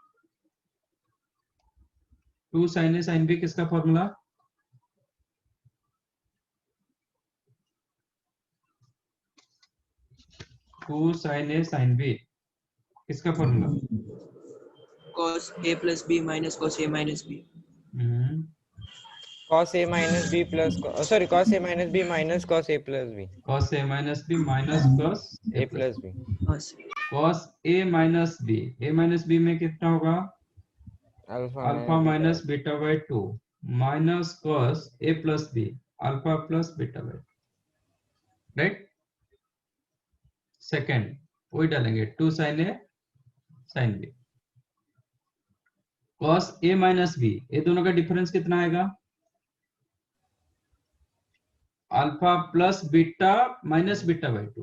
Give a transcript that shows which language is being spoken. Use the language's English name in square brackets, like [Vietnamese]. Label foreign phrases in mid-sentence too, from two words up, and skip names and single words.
[English] 2 sine A sine B किसका फॉर्मूला? 2 sin A sin B किसका फॉर्मूला? cos A plus B minus cos A minus B. cos A minus B plus sorry cos A minus B minus cos A plus B. cos A minus B minus cos A plus B. cos A minus B, A minus B [Hindi] में कितना होगा? [English] Alpha minus beta by 2 minus cos A plus B alpha plus beta by 2, right? सेकेंड [Hindi] वही डालेंगे [English] 2 sin A sin B cos A minus B, [Hindi] ये दोनों का [English] डिफरेंस [Hindi] कितना आएगा? [English] alpha plus beta minus beta by 2